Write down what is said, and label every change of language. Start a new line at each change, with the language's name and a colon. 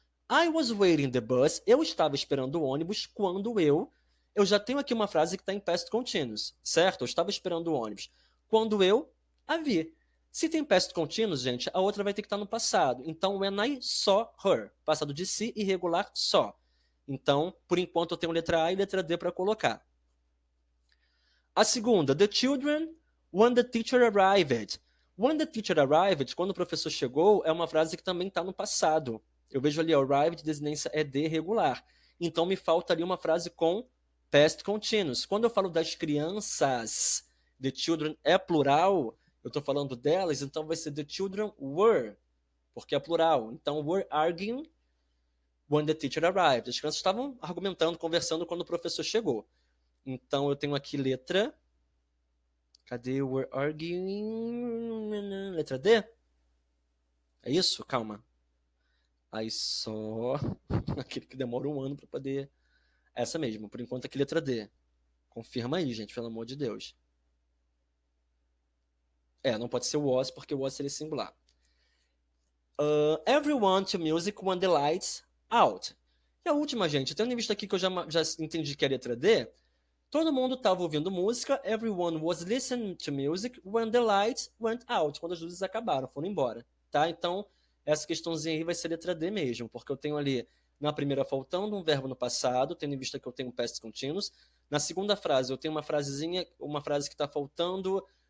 English: I was waiting the bus.
Portuguese: Eu estava esperando o ônibus quando eu já tenho aqui uma frase que está em past continuous, certo? Eu estava esperando o ônibus. Quando eu a vi. Se tem past continuous, gente, a outra vai ter que estar no passado. Então,
English: when I saw her.
Portuguese: Passado de si, irregular, saw. Então, por enquanto, eu tenho letra A e letra D para colocar. A segunda,
English: the children, when the teacher arrived. When the teacher arrived,
Portuguese: quando o professor chegou, é uma frase que também está no passado. Eu vejo ali, arrived, desinência é de regular. Então me falta ali uma frase com past continuous. Quando eu falo das crianças, the children é plural, eu estou falando delas, então vai ser
English: the children were,
Portuguese: porque é plural. Então,
English: were arguing when the teacher arrived.
Portuguese: As crianças estavam argumentando, conversando quando o professor chegou. Então eu tenho aqui letra. Cadê? We're arguing. Letra D? É isso? Calma. Aí só. Aquele que demora um ano pra poder. Essa mesmo. Por enquanto aqui, letra D. Confirma aí, gente, pelo amor de Deus. Não pode ser o was, porque o was seria singular.
English: Everyone to music when the lights out.
Portuguese: E a última, gente, tendo em vista aqui que eu já entendi que é a letra D, todo mundo estava ouvindo música,
English: everyone was listening to music when the lights went out,
Portuguese: quando as luzes acabaram, foram embora, tá? Então, essa questãozinha aí vai ser letra D mesmo, porque eu tenho ali, na primeira, faltando um verbo no passado, tendo em vista que eu tenho past continuous. Na segunda frase, eu tenho uma frasezinha, uma frase que está faltando